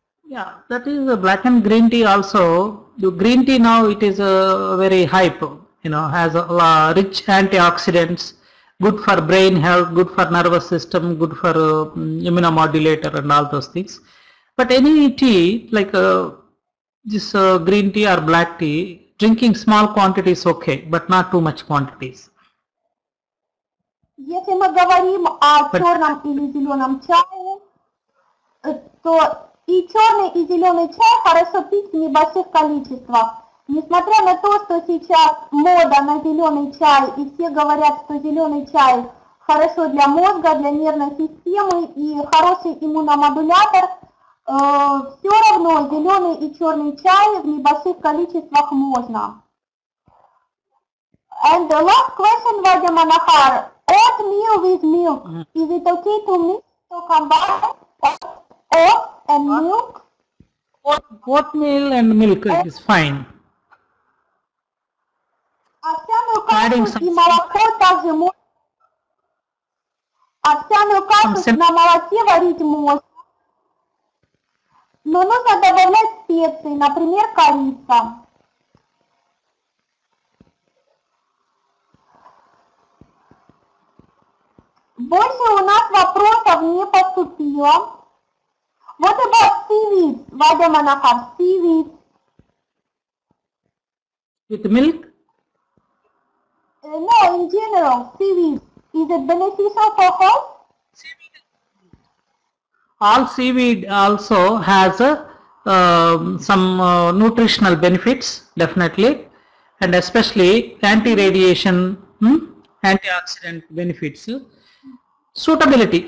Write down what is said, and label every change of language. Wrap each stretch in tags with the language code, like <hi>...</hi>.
<en>Yeah, that is a black and green tea also. The green tea now it is a very hype, has a rich antioxidants, good for brain health, good for nervous system, good for immunomodulator and all those things. But any tea like this green tea or black tea, drinking small quantities okay, but not too much quantities.</en> <ru>Если мы говорим о черном или зеленом чае, то и черный, и зеленый чай хорошо пить в небольших количествах. Несмотря на то, что сейчас мода на зеленый чай, и все говорят, что зеленый чай хорошо для мозга, для нервной системы и хороший иммуномодулятор, все равно зеленый и черный чай в небольших количествах можно.</ru> <en>And the last question, Vaidya Manahar, oatmeal with milk, is it okay to mix, to combine oat and milk? Oatmeal and milk is fine.</en> <ru>Овсяную кашу и молоко также можно. Овсяную кашу на молоке варить можно. Но нужно добавлять специи, например, корица. Больше у нас вопросов не поступило.</ru> <en>What about seaweed, Vaidya Manahar? Seaweed. With milk? No, in general, seaweed. Is it beneficial for health? All seaweed also has some nutritional benefits, definitely, and especially anti-radiation, antioxidant benefits. Suitability.</en>